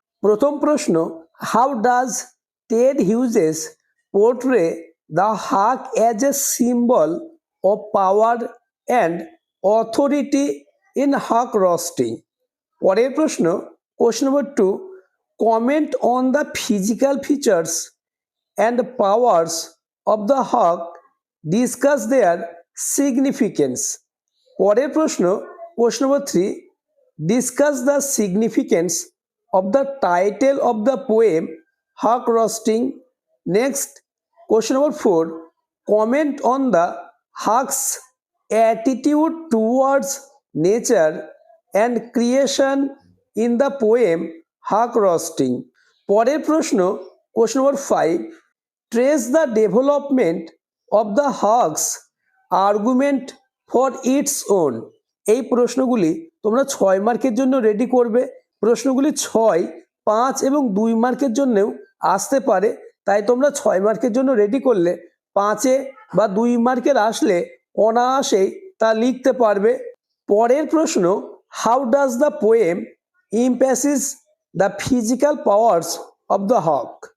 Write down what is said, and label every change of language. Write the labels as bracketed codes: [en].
[bn] প্রথম প্রশ্ন, [en] How does Ted Hughes portray the hawk as a symbol of power and authority in hawk roosting? [bn] পরের প্রশ্ন, [en] Question number 2, comment on the physical features and powers of the hawk, discuss their significance. [bn] পরের প্রশ্ন, [en] Question number 3, discuss the significance of the title of the poem Hawk Roasting. Next, question number 4, comment on the hawk's attitude towards nature and creation in the poem Hawk Roasting. [bn] পরের প্রশ্ন, [en] question number 5, trace the development of the hawk's argument for its own. [bn] এই প্রশ্নগুলি তোমরা 6 মার্কের জন্য ready করবে। প্রশ্নগুলি 6, 5 এবং 2 মার্কের জন্যও আসতে পারে। তাই তোমরা 6 মার্কের জন্য রেডি করলে 5-এ বা 2 মার্কের আসলে অনায়াসেই তা লিখতে পারবে। পরের প্রশ্ন, [en] How does the poem emphasis the physical powers of the hawk?